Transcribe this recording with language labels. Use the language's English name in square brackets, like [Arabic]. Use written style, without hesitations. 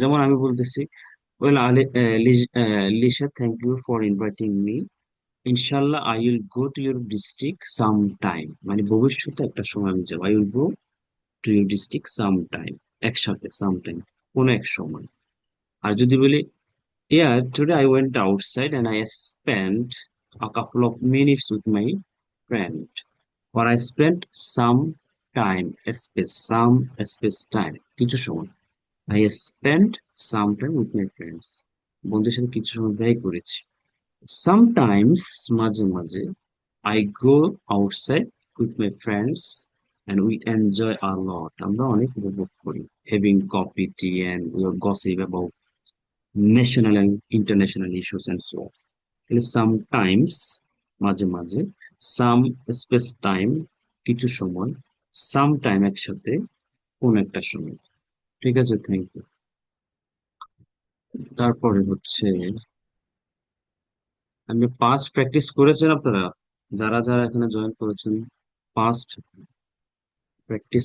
[Bangla] যেমন আমি বলতেছি, [English] well Lisa, thank you for inviting me, ইনশাল্লাহ I will go to your district some time, [Bangla] মানে ভবিষ্যতে একটা সময় আমি যাবো, [English] I will go to your district some time, [Bangla] একসাথে [English] some time, [Bangla] কোনো এক সময়। আর যদি বলি, [English] yeah, today I went outside and I spent a couple of minutes with my friend. Or I spent some time, some space time, [Bangla] কিছু সময়। [English] I spent some time with my friends. [Bangla] বন্ধুদের সাথে কিছু সময় ব্যয় করেছি। [English] Sometimes, [Bangla] মাঝে মাঝে, [English] I go outside with my friends and we enjoy a lot. [Bangla] আমরা অনেক উপভোগ করি। [English] Having coffee, tea, and we gossip about national and international issues and so on. Sometimes [Bangla] মাঝে মাঝে, [English] some space time [Bangla] কিছু সময়, [English] some time [Bangla] একসাথে কোন একটা সময়। ঠিক আছে, [English] Thank you. [Bangla] তারপরে হচ্ছে, আমি পাস্ট প্র্যাকটিস করেছেন আপনারা, যারা যারা এখানে জয়েন করেছেন, পাস্ট প্র্যাকটিস